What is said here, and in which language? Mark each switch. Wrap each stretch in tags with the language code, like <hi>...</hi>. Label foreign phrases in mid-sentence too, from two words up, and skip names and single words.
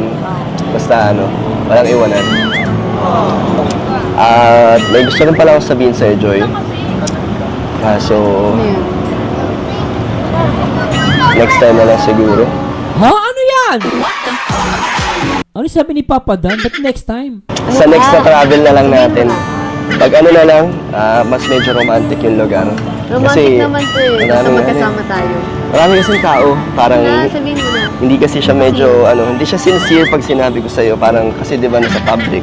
<tl>Basta walang iwanan. At may gusto rin pala akong sabihin sa'yo, Joy. Kaso, next time na lang siguro. Ha? Ano yan? Ano sabi ni Papa Dan?</tl> <en>But next time?</en> <tl>Sa next na travel na lang natin. Pag na lang, mas medyo romantic yung lugar. Romantic naman to eh. Basta magkasama tayo. Marami kasing tao, parang Sabihin mo na. hindi kasi siya medyo, hindi siya sincere pag sinabi ko sa'yo. Parang kasi di ba nasa public.</tl>